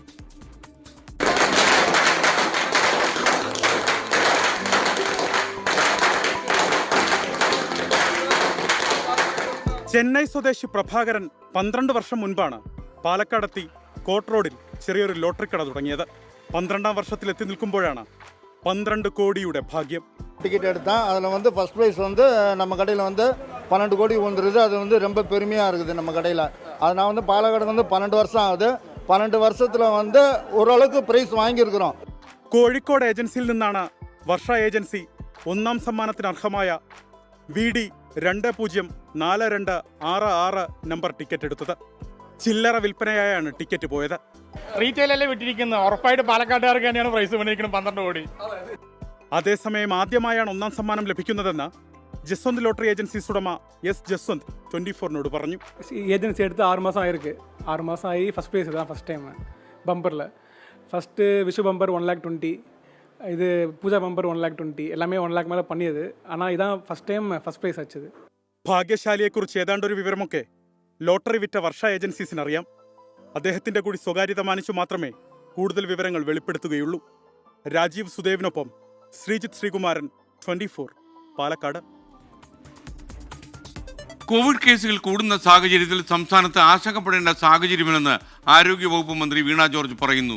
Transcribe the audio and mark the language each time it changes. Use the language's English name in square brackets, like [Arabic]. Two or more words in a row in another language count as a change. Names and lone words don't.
[Malayalam] ചെന്നൈ സ്വദേശി പ്രഭാകരൻ 12 വർഷം മുൻപാണ് പാലക്കാടെത്തി കോട്ട് റോഡിൽ ചെറിയൊരു ലോട്ടറി കട തുടങ്ങിയത്. 12ാം വർഷത്തിലെത്തി നിൽക്കുമ്പോഴാണ് 12 കോടിയുടെ ഭാഗ്യം. [Tamil] டிக்கெட் எடுத்தேன். அதில் [English] first prize [Tamil] நம்ம கடையில் 12 கோடி வந்துருது. அது ரொம்ப பெருமையாக இருக்குது நம்ம கடையில். அது நான் பாலக்காடு 12 வருஷம் ஆகுது. 12 வருஷத்தில் ஓரளவுக்கு ப்ரைஸ் വാങ്ങിയിരിக்கிறோം. [Malayalam] കോഴിക്കോട് ഏജൻസിയിൽ നിന്നാണ് വർഷ ഏജൻസി 1ാം സമ്മാനത്തിന് അർഹമായ VD 204266 നമ്പർ ടിക്കറ്റ് എടുത്തത്. ചില്ലറ വിൽപ്പനയായാണ് ടിക്കറ്റ് പോയത്. റീറ്റെയിലല്ലേ വിട്ടിരിക്കുന്നത്, ഉറപ്പായിട്ട് പാലക്കാട്ടുകാർക്ക് തന്നെയാണ് പ്രൈസ് വന്നിരിക്കുന്നത് 12 കോടി. അതേസമയം ആദ്യമായാണ് 1ാം സമ്മാനം ലഭിക്കുന്നതെന്ന് ജസ്വന്ത് ലോട്ടറി ഏജൻസീസ് ഉടമ ജസ്വന്ത് 24 പറഞ്ഞു. [Tamil] ஏஜென்சி எடுத்து 6 மாதம் ஆயிருக்கு. 6 மாதம் ஆகி [English] first prize [Tamil] தான் [English] first time [Tamil] பம்பரில். ஃபஸ்ட்டு விஷு பம்பர் 1,20,000, இது பூஜா பம்பர் 1,20,000, எல்லாமே 1 ലാഖ് மேலே பண்ணியது. ஆனால் இதான் [English] first time first prize [Tamil] ஆச்சுது. [Malayalam] ഭാഗ്യശാലിയെക്കുറിച്ച് ഏതാണ്ടൊരു വിവരമൊക്കെ ലോട്ടറി വിറ്റ വർഷ ഏജൻസീസിനറിയാം. അദ്ദേഹത്തിന്റെ കൂടി സ്വകാര്യത മാനിച്ചു മാത്രമേ കൂടുതൽ വിവരങ്ങൾ വെളിപ്പെടുത്തുകയുള്ളൂ. രാജീവ് സുദേവിനൊപ്പം ശ്രീജിത്ത് ശ്രീകുമാരൻ, 24 പാലക്കാട്. കോവിഡ് കേസുകൾ കൂടുന്ന സാഹചര്യത്തിൽ സംസ്ഥാനത്ത് ആശങ്കപ്പെടേണ്ട സാഹചര്യമില്ലെന്ന് ആരോഗ്യവകുപ്പ് മന്ത്രി വീണ ജോർജ് പറയുന്നു.